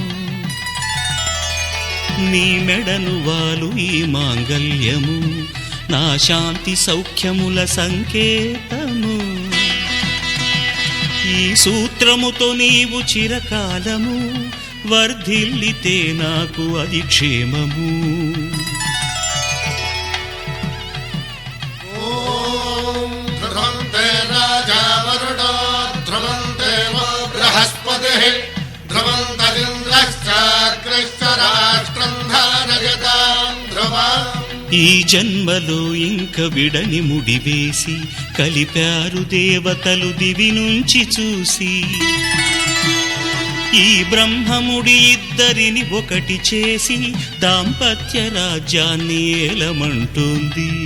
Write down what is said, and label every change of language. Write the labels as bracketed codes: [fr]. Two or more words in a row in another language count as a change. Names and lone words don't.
[te] నీ మెడను వాలు ఈ మాంగల్యము నా శాంతి సౌఖ్యముల సంకేతము ఈ సూత్రముతో నీవు చిరకాలము వర్ధిల్లితే నాకు అది క్షేమము [sa] ध्रुवं ते राजा वरुणो ध्रुवं देवो बृहस्पतिः ध्रुवं तदिन्द्रश्चाग्निश्च राष्ट्रं धारयतां ध्रुवम् [te] ఈ జన్మలో ఇంక విడని ముడివేసి కలిపారు దేవతలు దివి నుంచి చూసి ఈ బ్రహ్మముడి ఇద్దరిని ఒకటి చేసి దాంపత్య రాజ్యాన్ని ఏలమంటోంది